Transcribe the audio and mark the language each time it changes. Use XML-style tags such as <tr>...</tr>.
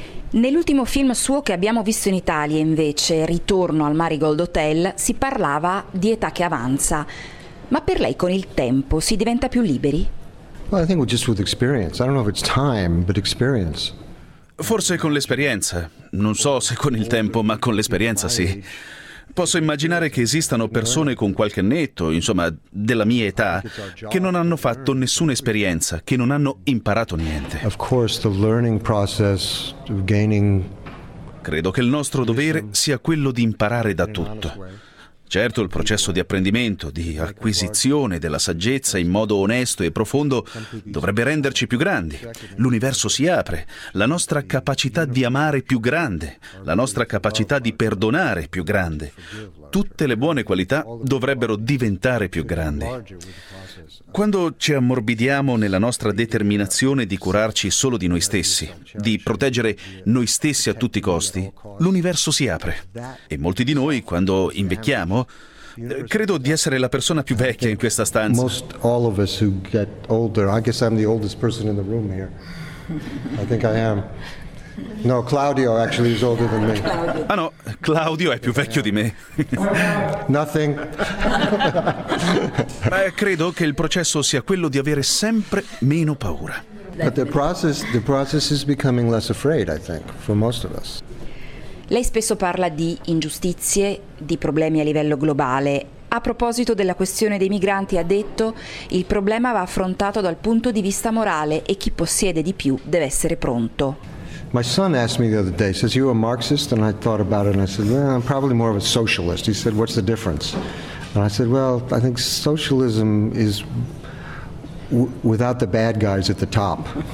<it>Nell'ultimo film suo che abbiamo visto in Italia, invece, Ritorno al Marigold Hotel, si parlava di età che avanza. Ma per lei con il tempo si diventa più liberi?</it> <en>Well, I think just with experience. I don't know if it's time, but experience.</en> <it>Forse con l'esperienza. Non so se con il tempo, ma con l'esperienza sì. Posso immaginare che esistano persone con qualche annetto, insomma, della mia età, che non hanno fatto nessuna esperienza, che non hanno imparato niente.</it> <en>Of course, the learning process of gaining...</en> <it>Credo che il nostro dovere sia quello di imparare da tutto. Certo, il processo di apprendimento, di acquisizione della saggezza in modo onesto e profondo dovrebbe renderci più grandi. L'universo si apre, la nostra capacità di amare più grande, la nostra capacità di perdonare più grande. Tutte le buone qualità dovrebbero diventare più grandi. Quando ci ammorbidiamo nella nostra determinazione di curarci solo di noi stessi, di proteggere noi stessi a tutti i costi, l'universo si apre. E molti di noi, quando invecchiamo, credo di essere la persona più vecchia in questa stanza.</it> <en>Most all of us who get older, I guess I'm the oldest person in the room here. I think I am. No, Claudio actually is older than me.</en> <it>Ah no, Claudio è più vecchio di me.</it> <en>Nothing.</en> <it>Ma credo che il processo sia quello di avere sempre meno paura.</it> <en>But the process is becoming less afraid, I think, for most of us.</en> <it>Lei spesso parla di ingiustizie, di problemi a livello globale. A proposito della questione dei migranti, ha detto: il problema va affrontato dal punto di vista morale e chi possiede di più deve essere pronto.</it> <en>My son asked me the other day, says, you a Marxist? And I thought about it and I said, well, I'm probably more of a socialist. He said, what's the difference? And I said, well, I think socialism is without the bad guys at the top.</en>